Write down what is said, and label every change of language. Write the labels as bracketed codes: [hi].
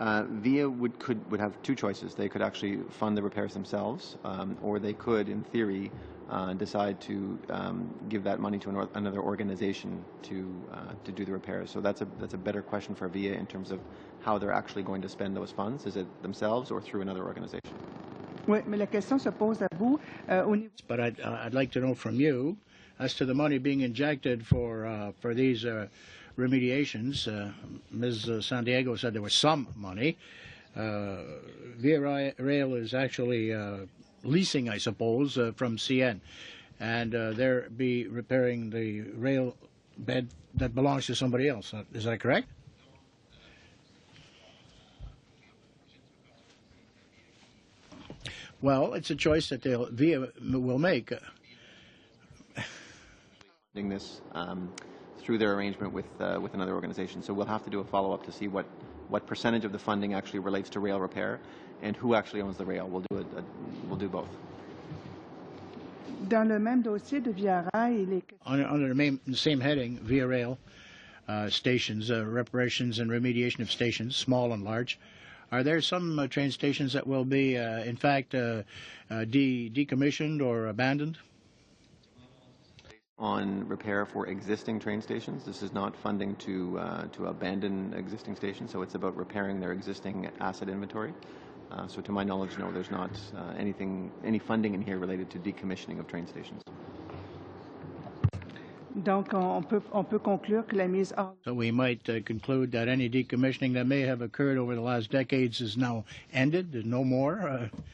[en] VIA would have two choices. They could actually fund the repairs themselves, or they could, in theory, decide to give that money to another organization to do the repairs. So that's a better question for VIA in terms of how they're actually going to spend those funds. Is it themselves or through another organization? [fr] Oui, mais la question se pose à vous au niveau. [en] But I'd like to know from you as to the money being injected for these remediations. Ms. San Diego said there was some money. Via Rail is actually leasing, I suppose, from CN, and they're be repairing the rail bed that belongs to somebody else. Is that correct? Well, it's a choice that Via will make. This through their arrangement with another organization. So we'll have to do a follow-up to see what percentage of the funding actually relates to rail repair and who actually owns the rail. We'll do both. [fr] Dans le même dossier de Via Rail, il est... [en] Under the same heading, Via Rail stations, reparations and remediation of stations, small and large. Are there some train stations that will be, in fact, decommissioned or abandoned? On repair for existing train stations. This is not funding to abandon existing stations, so it's about repairing their existing asset inventory. So to my knowledge, no, there's not any funding in here related to decommissioning of train stations. [fr] Donc, on peut conclure que la mise hors... [en] So we might conclude that any decommissioning that may have occurred over the last decades is now ended, there's no more?